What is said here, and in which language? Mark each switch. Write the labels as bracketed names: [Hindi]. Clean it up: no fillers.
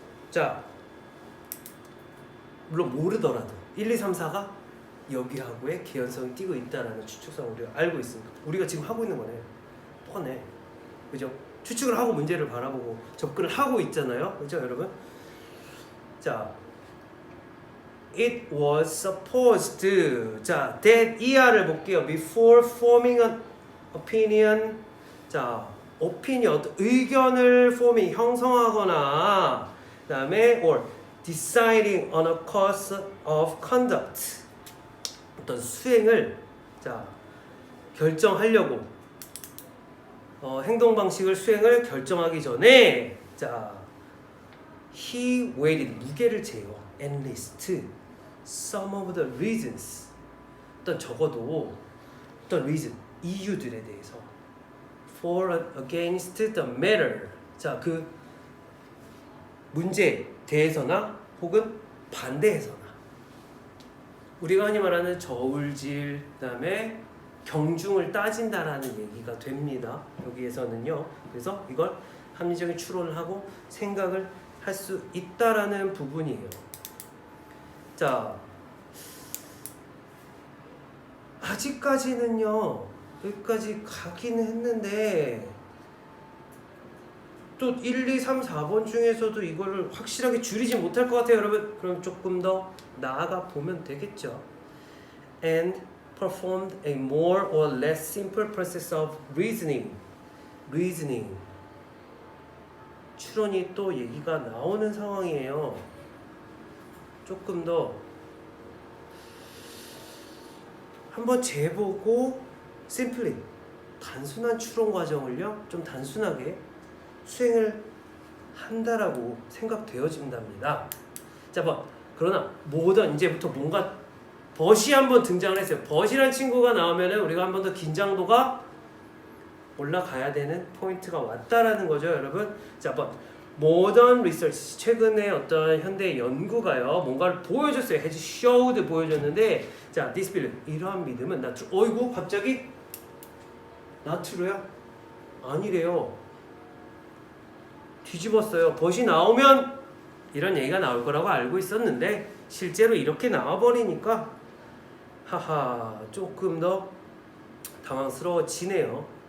[Korean] 자, 물론 모르더라도 1, 2, 3, 4가 여기하고의 개연성이 띄고 있다라는 추측성을 우리가 알고 있으니까 우리가 지금 하고 있는 거네. 뻔해. 그죠? 추측을 하고 문제를 바라보고 접근을 하고 있잖아요. 그죠, 여러분? 자, [English] it was supposed. [Korean] 자, that ER을 볼게요. [English] Before forming an opinion. 자, opinion, [Korean] 의견을 [English] forming, [Korean] 형성하거나, 그 다음에 [English] or deciding on a course of conduct. [Korean] 어떤 수행을 자 결정하려고 행동 방식을 수행을 결정하기 전에 자 [English] he weighed [Korean] 무게를 재요. [English] enlist some of the reasons [Korean] 어떤 적어도 어떤 reason 이유들에 대해서 [English] for and against the matter [Korean] 자 그 문제에 대해서나 혹은 반대해서나 우리가 흔히 말하는 저울질 그다음에 경중을 따진다라는 얘기가 됩니다. 여기에서는요. 그래서 이걸 합리적인 추론을 하고 생각을 할 수 있다라는 부분이에요. 자, 아직까지는요. 여기까지 가긴 했는데 또 1, 2, 3, 4번 중에서도 이거를 확실하게 줄이지 못할 것 같아요, 여러분. 그럼 조금 더 나아가 보면 되겠죠. [English] And performed a more or less simple process of reasoning. [Korean] 추론이 또 얘기가 나오는 상황이에요. 조금 더 한번 재보고 [English] simply [Korean] 단순한 추론 과정을요 좀 단순하게 수행을 한다라고 생각되어진답니다. 자, 그러나 모던 이제부터 뭔가 벗이 한번 등장을 했어요. 벗이란 친구가 나오면은 우리가 한 번 더 긴장도가 올라가야 되는 포인트가 왔다라는 거죠, 여러분. 자, [English] 모던 리서치 [Korean] 최근에 어떤 현대 연구가요 뭔가를 보여줬어요. [English] has showed [Korean] 보여줬는데 자, [English] this belief [Korean] 이러한 믿음은 [English] not true. [Korean] 어이구 갑자기 [English] not true [Korean] 야? 아니래요. 뒤집었어요. 벗이 나오면 이런 얘기가 나올 거라고 알고 있었는데 실제로 이렇게 나와버리니까 하하 조금 더 당황스러워지네요.